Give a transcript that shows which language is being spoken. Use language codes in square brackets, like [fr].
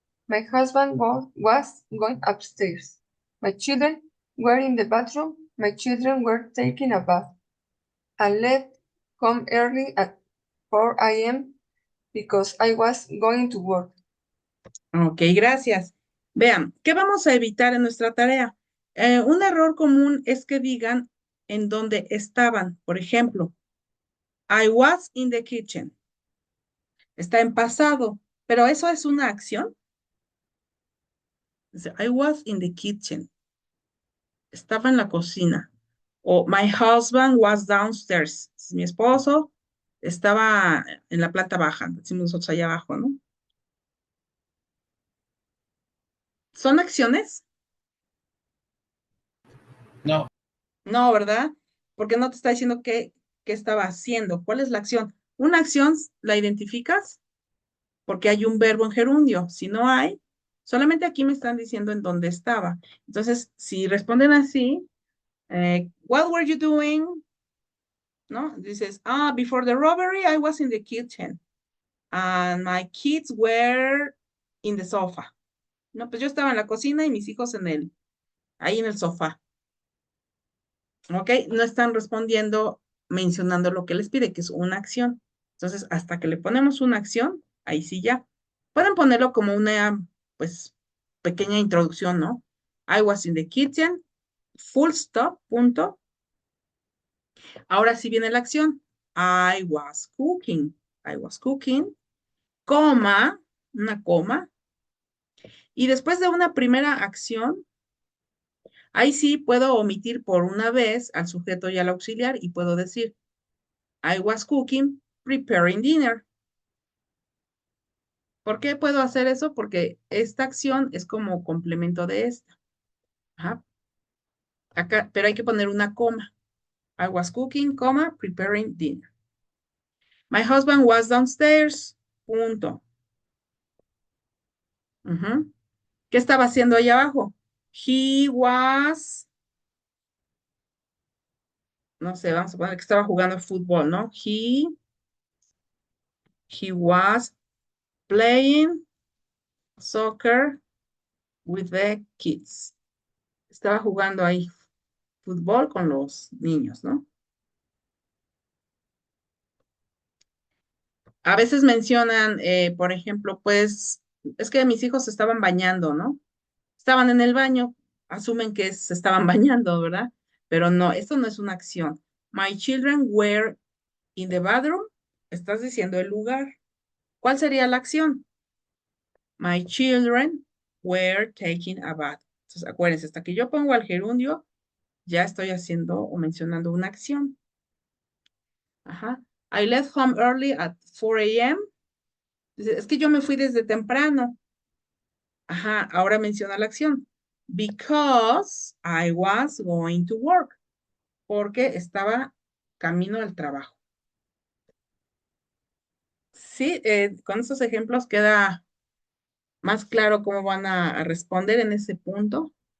[en] My husband was going upstairs. My children were in the bathroom. My children were taking a bath. I left home early at 4 a.m. because I was going to work. [es] Ok, gracias. Vean, ¿qué vamos a evitar en nuestra tarea? Un error común es que digan en dónde estaban. [en] Por ejemplo, I was in the kitchen. [es] Está en pasado, pero eso es una acción. Dice, [en] I was in the kitchen. [es] Estaba en la cocina. [en] O my husband was downstairs. [es] Mi esposo estaba en la planta baja. Decimos nosotros allá abajo, ¿no? ¿Son acciones? no, No, ¿verdad? Porque no te está diciendo qué estaba haciendo. ¿Cuál es la acción? Una acción la identificas porque hay un verbo en gerundio. Si no hay, solamente aquí me están diciendo en dónde estaba. Entonces, si responden así, [en] what were you doing? [es] ¿No? [en] Dices, before the robbery, I was in the kitchen. And my kids were in the sofa. [es] No, pues yo estaba en la cocina y mis hijos ahí en el sofá. ¿Ok? No están respondiendo mencionando lo que les pide, que es una acción. Entonces, hasta que le ponemos una acción, ahí sí ya. Pueden ponerlo como una, pues, pequeña introducción, ¿no? [en] I was in the kitchen, full stop, [es] punto. Ahora sí viene la acción. [en] I was cooking. I was cooking, coma, [es] una coma. Y después de una primera acción, ahí sí puedo omitir por una vez al sujeto y al auxiliar y puedo decir, [en] I was cooking, preparing dinner. [es] ¿Por qué puedo hacer eso? Porque esta acción es como complemento de esta. Ajá. Acá, pero hay que poner una coma. [en] I was cooking, coma, preparing dinner. My husband was downstairs. [es] Punto. Ujú. ¿Qué estaba haciendo ahí abajo? [en] He was, [es] no sé, vamos a poner que estaba jugando fútbol, ¿no? [en] He was playing soccer with the kids. [es] Estaba jugando ahí fútbol con los niños, ¿no? A veces mencionan, por ejemplo, pues, es que mis hijos se estaban bañando, ¿no? Estaban en el baño, asumen que se estaban bañando, ¿verdad? Pero no, esto no es una acción. [en] My children were in the bathroom. [es] Estás diciendo el lugar. ¿Cuál sería la acción? [en] My children were taking a bath. [es] Entonces, acuérdense, hasta que yo pongo al gerundio, ya estoy haciendo o mencionando una acción. Ajá. [en] I left home early at 4 a.m. [es] Es que yo me fui desde temprano. Ajá, ahora menciona la acción. [en] Because I was going to work. [es] Porque estaba camino al trabajo. Sí, con esos ejemplos queda más claro cómo van a responder en ese punto.